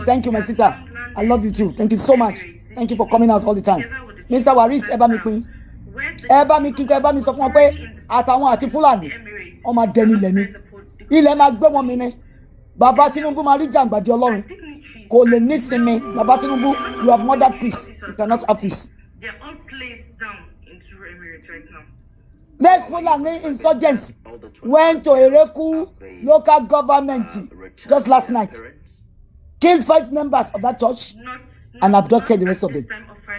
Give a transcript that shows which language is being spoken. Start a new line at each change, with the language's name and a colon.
English: Thank you my sister, I love you too. Thank you so much. Thank you for coming out all the time. Mr.
Yoruba: Waris ẹ bá mi pín ẹ bá mi kíkọ ẹ bá mi sọ fún wọn pé àtàwọn àti Fúlàní ọmọ adẹni lẹ́ni ilẹ̀ máa gbé wọn mi ní. Bàbá Tinubu máa rí jàǹgbàdì Ọlọ́run kò lè ní sinmi.
English: Bàbá Tinubu, you have murdered peace, you cannot have peace. They are all placed down into Emirates right now. These Fulani insurgents went to Ereku local government just last night, killed 5 members of that church and abducted the rest of them.